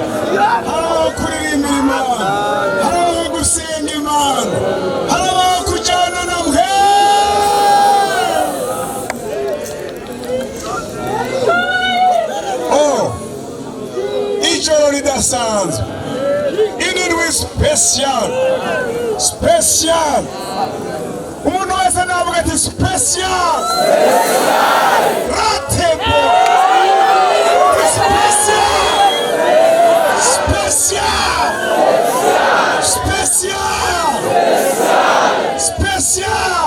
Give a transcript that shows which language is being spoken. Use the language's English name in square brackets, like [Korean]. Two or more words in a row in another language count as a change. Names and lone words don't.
[Rundi] Harabaho kuririmbira Imana, harabaho gusenga Imana, harabaho kujana na mwe. Ijoro ridasanzwe, indwi special. Umuntu wese navuga ati special. Ratebo. Special.